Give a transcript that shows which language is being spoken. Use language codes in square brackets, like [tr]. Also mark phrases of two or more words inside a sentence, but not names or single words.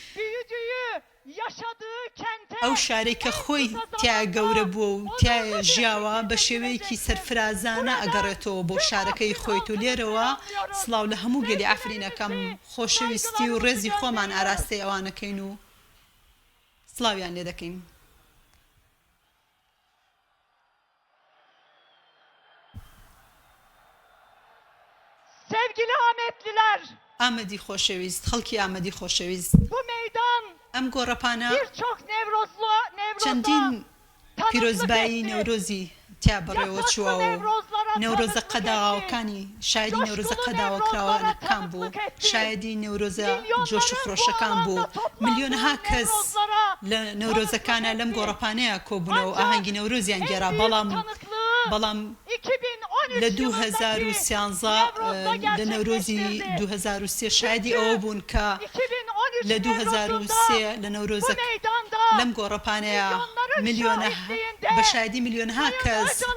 [ckb] ئەو شارێک کە خۆی تیا گەورە بووە و تایە ژیاوە بە شێوەیەکی سەرفرازانە ئەگەڕێتەوە بۆ شارەکەی خۆیت و لێرەوە سڵاو لە هەموو گەلی ئەفرینەکەم خۆشەویستی و ڕێزی خۆمان ئاراستی ئەوانەکەین و سڵاویان لێ دەکەین. [tr] Sevgili Ahmetliler, [ckb] ئامەدی خۆشەویست خەڵکی ئامەدی خۆشەویست [tr] bu meydan [ckb] ئەم گۆڕەپانە [tr] birçok [ckb] چەندین پیرۆزبایی نەورۆزی تیا بەڕێوە چووە و نەورۆزە قەداغاوەکانی شایدی نەورۆزە قەداوەکراوەکان بوو شایدی نەورۆزە جۆش و خڕۆشەکان بوو ملیۆنەها کەس لە نەورۆزەکانە لەم گۆڕەپانەیە کۆبوونەوە ئاهەنگی نەورۆزیان گێرا بەڵام لە 2013 لە نەورۆزی 2023 شایدی ئەوە بوون کە لە 2023 لە نەورۆزە لەم گۆڕەپانەیە بە شایدی ملیۆنەها کەس